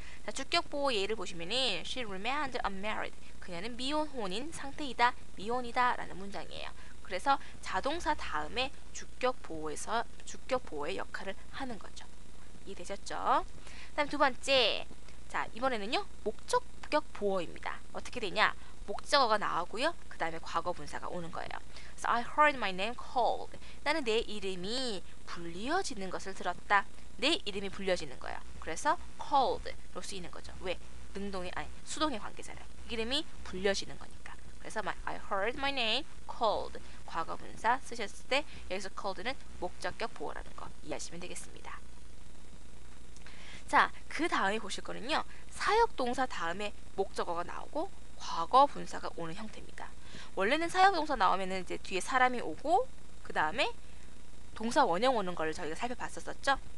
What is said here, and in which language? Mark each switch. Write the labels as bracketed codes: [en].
[ko] 자, 주격 보호 예를 보시면은 [en] She remained unmarried. [ko] 그녀는 미혼 혼인 상태이다, 미혼이다 라는 문장이에요. 그래서 자동사 다음에 주격 보호의 역할을 하는 거죠. 이해되셨죠? 다음 두 번째, 자 이번에는요 목적격 보호입니다. 어떻게 되냐? 목적어가 나오고요. 그 다음에 과거 분사가 오는 거예요. 그래서 [en] I heard my name called. [ko] 나는 내 이름이 불리어지는 것을 들었다. 내 이름이 불려지는 거예요. 그래서 called로 쓰이는 거죠. 왜? 수동의 관계잖아요. 이름이 불려지는 거니까. 그래서 [en] I heard my name called. [ko] 과거 분사 쓰셨을 때 여기서 called는 목적격 보호라는 거 이해하시면 되겠습니다. 자, 그 다음에 보실 거는요. 사역동사 다음에 목적어가 나오고 과거 분사가 오는 형태입니다. 원래는 사역동사 나오면은 이제 뒤에 사람이 오고 그 다음에 동사 원형 오는 걸 저희가 살펴봤었죠.